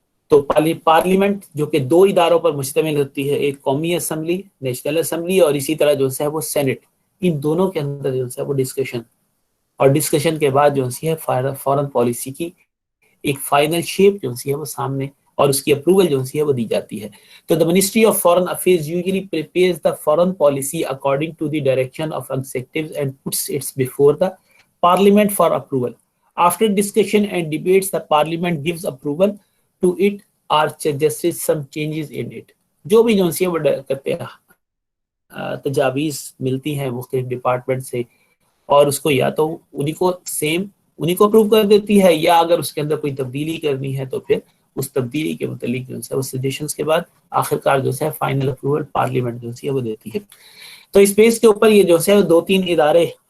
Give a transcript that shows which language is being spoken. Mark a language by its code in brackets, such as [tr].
[ur] تو پارلیمنٹ جو کہ دو اداروں پر مشتمل ہوتی ہے، ایک قومی اسمبلی نیشنل اسمبلی اور اسی طرح جو ہے وہ سینٹ، ان دونوں کے اندر جو ہے وہ ڈسکشن، اور ڈسکشن کے بعد جو ہے فورن پالیسی کی ایک فائنل شیپ جو ہے وہ سامنے اور اس کی اپروول جو ہے وہ دی جاتی ہے. [en] تو the Ministry of Foreign Affairs usually prepares the foreign policy according to the direction of executives and puts it before the parliament for approval. After discussion and debates, the parliament gives approval to it or suggests some changes in it. [ur] جو بھی جو ہے وہ کرتے ہیں تجاویز ملتی ہیں مختلف ڈپارٹمنٹ سے، اور اس کو یا تو انہی کو اپروو کر دیتی ہے، یا اگر اس کے اندر کوئی تبدیلی کرنی ہے تو پھر اس تبدیلی کے متعلق جو ہے اس سجیشنز کے بعد آخرکار جو ہے فائنل اپروول پارلیمنٹ جو ہے وہ دیتی ہے۔ تو اس بیس کے اوپر یہ جو ہے 2-3 ادارے،